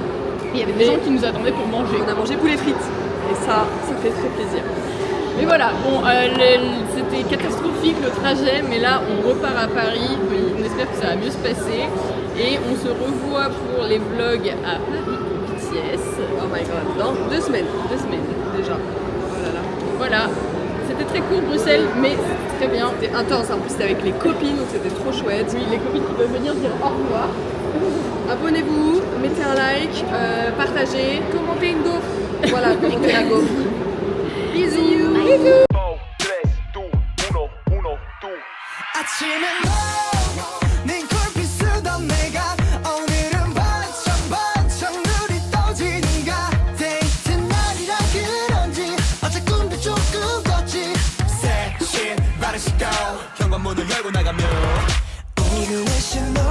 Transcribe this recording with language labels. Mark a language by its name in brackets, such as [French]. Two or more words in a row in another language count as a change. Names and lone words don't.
[French] Il y avait des gens qui nous attendaient pour manger. On a mangé poulet frites. Et ça fait très plaisir. Mais voilà, bon, c'était catastrophique le trajet, mais là on repart à Paris, on espère que ça va mieux se passer. Et on se revoit pour les vlogs à Paris, BTS. [English] Oh my god, [French] dans 2 semaines. 2 semaines. Déjà. Oh là là. Voilà, c'était très court Bruxelles, mais c'était très bien. C'était intense, en plus c'était avec les copines, donc c'était trop chouette. Oui, les copines qui peuvent venir dire au revoir. Abonnez-vous, mettez un like, partagez, commentez une gaufre. Voilà, commentez la gaufre. Bisous. [Korean] 아침에 네 콜빛 쓰던 내가 오늘은 반짝반짝 눈이 떠지는가 데이트 날이라 그런지 어제 꿈도 조금 꿨지 새신 바른 시간 현관문을 열고 나가면 오늘의 신